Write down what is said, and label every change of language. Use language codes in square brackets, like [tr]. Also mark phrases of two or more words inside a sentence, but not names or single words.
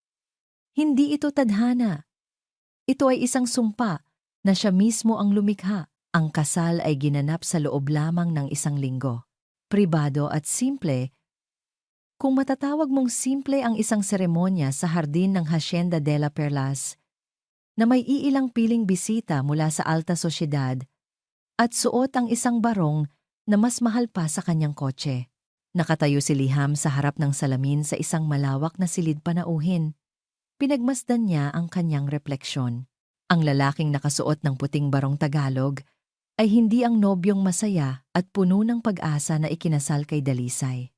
[tl] Hindi ito tadhana. Ito ay isang sumpa na siya mismo ang lumikha. Ang kasal ay ginanap sa loob lamang ng isang linggo. Pribado at simple. Kung matatawag mong simple ang isang seremonya sa hardin ng Hacienda de la Perlas, na may iilang piling bisita mula sa alta sosyedad at suot ang isang barong na mas mahal pa sa kanyang kotse. Nakatayo si Liham sa harap ng salamin sa isang malawak na silid panauhin. Pinagmasdan niya ang kanyang refleksyon. Ang lalaking nakasuot ng puting barong Tagalog ay hindi ang nobyong masaya at puno ng pag-asa na ikinasal kay Dalisay.